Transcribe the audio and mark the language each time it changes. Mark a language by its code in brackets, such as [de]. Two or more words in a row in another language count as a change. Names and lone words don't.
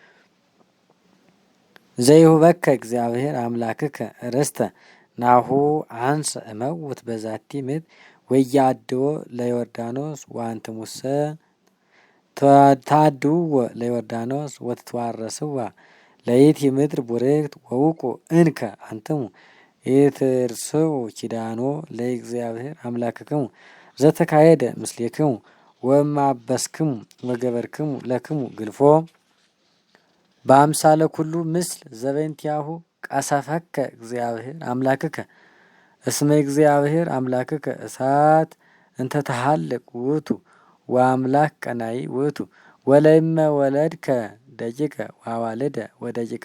[gez] ዘይሁበከ እግዚአብሔር አምላክከ ርስተ ናሁ አንሰ እመውት በዛቲ ምድር ወያድዎ ለዮርዳኖስ ወአንትሙሰ ታድውዎ ለዮርዳኖስ ወትትዋረስዋ ለይእቲ ምድር ቡርክት ወውቁ እንከ አንትሙ ኢትርስዑ ኪዳኖ ለእግዚአብሔር አምላክክሙ ዘተካሄደ ምስሌክሙ ወማበስክሙ ወገበርክሙ ለክሙ ግልፎ በአምሳለ ኩሉ ምስል ዘበንቲያሁ ቀሰፈከ እግዚአብሔር አምላክከ እስመ እግዚአብሔር አምላክከ እሳት እንተ ተሃልቅ ውእቱ ወአምላክ ቀናኢ ውእቱ ወለይመ ወለድከ ደቂቀ ወአዋልደ ወደቂቀ